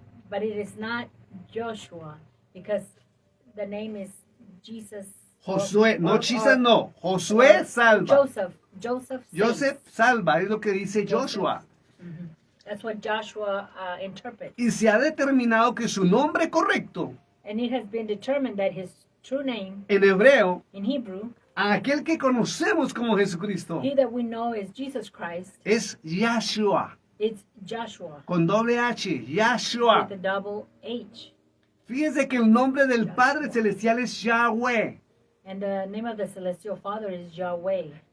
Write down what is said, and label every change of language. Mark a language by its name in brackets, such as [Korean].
[English] But it is not Joshua, because the name is Jesus. [Spanish] Josué, no [English] or- [Spanish] Jesus, no, Josué salva. [English] Joseph. [Spanish] Joseph salva, es lo que dice Joshua. [English] That's what Joshua interprets. [Spanish] Y se ha determinado que su nombre correcto [English] And it has been determined that his true name [Spanish] en hebreo, [English] in Hebrew, [Spanish] a aquel que conocemos como Jesucristo, [English] he that we know is Jesus Christ, [Spanish] es Yahshua, [English] it's Joshua [Spanish] con doble H, Yahshua. [English] with a double H. [Spanish] Fíjese que el nombre del Padre Celestial es Yahweh, [English] And the name of the celestial Father is Yahweh.